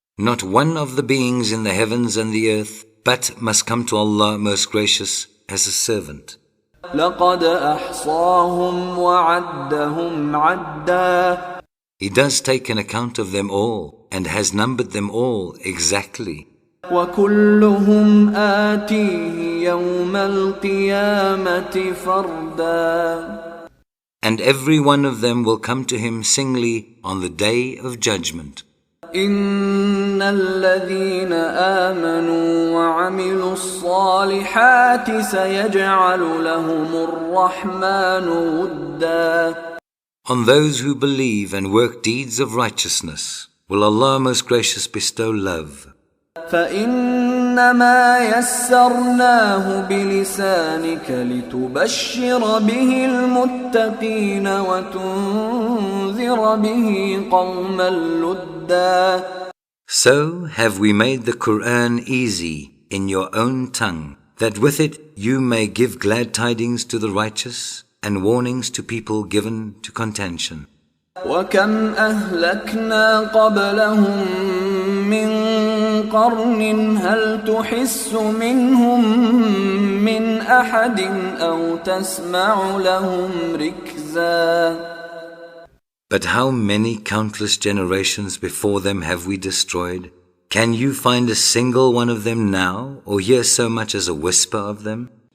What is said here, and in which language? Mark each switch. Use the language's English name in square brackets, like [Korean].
[English] Not one of the beings in the heavens and the earth but must come to Allah most gracious as a servant. [Arabic] لقد أحصاهم وعدهم عدا. [English] He does take an account of them all and has numbered them all exactly. [Arabic] وكلهم آتيه يوم القيامة فردا. [English] And every one of them will come to him singly on the day of judgment. [Arabic] إن الذين آمنوا وعملوا الصالحات سيجعل لهم الرحمن ودا. [English] On those who believe and work deeds of righteousness will Allah most gracious bestow love. [Arabic] فإنما يسرناه بلسانك لتبشر به المتقين وتنذر به قوما لدا. [English] So have we made the Quran easy in your own tongue, that with it you may give glad tidings to the righteous and warnings to people given to contention. [Arabic] وكم أهلكنا قبلهم من قرن هل تحس منهم من أحد أو تسمع لهم ركزا. [English] But how many countless generations before them have we destroyed? Can you find a single one of them now, or hear so much as a whisper of them?